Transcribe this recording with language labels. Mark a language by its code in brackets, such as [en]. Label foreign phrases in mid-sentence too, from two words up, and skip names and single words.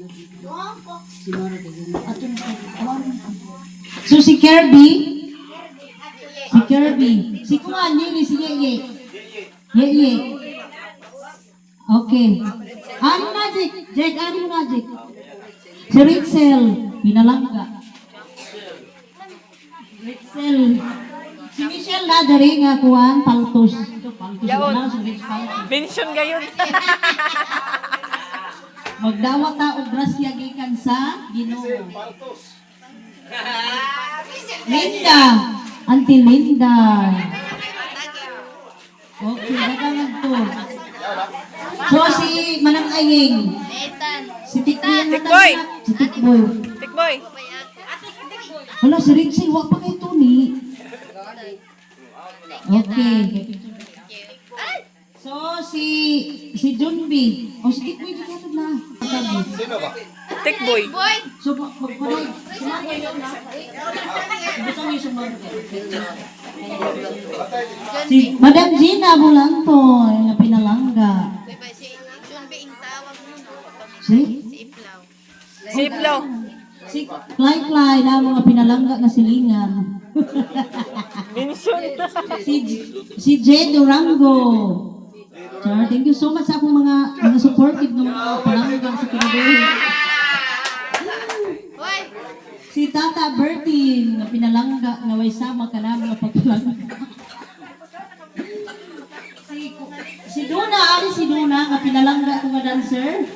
[ceb] Si Mariel. So, si Kirby. Si Kuan, Yeli, si Yeye. Yeye. Okay. Ano magic? Jake, ano magic? Si Rachel. Pinalangga. Rachel. Si Michelle na dari nga kuan paltos. Yaon. Si Rich Paltos. Mention gayon. Magdawat ta og grasya gikan sa Ginoo. Paltos. Linda. Auntie Linda. Okay, dagangan to. So si Manang Aying. Nathan. Si Tikboy. Tikboy. Si Tikboy. Tikboy. Wala, si Rachel, wag pa kay Tony. Okay. So, si Junbi. O, si Tikboy, di ka na. Sino ba? Tikboy. Boy. So, magparay. Sumagay lang na. Butang yung sumagay. Si Madam Gina Bulantoy, na pinalangga. Si John Bing tawag mo. Si? Si Iplaw. Siplo. Si Clay na mga pinalangga na silingan. Minsun. Si Jay Durango. Sir, [en] thank you so much [ceb] sa akong mga supportive ng mga palangga sa Kinabuhi. Hoy! Si Tata Bertin, na pinalangga, na way sama ka na mga pagpalangga. Si Duna, ari si Duna, na pinalangga ko nga dancer.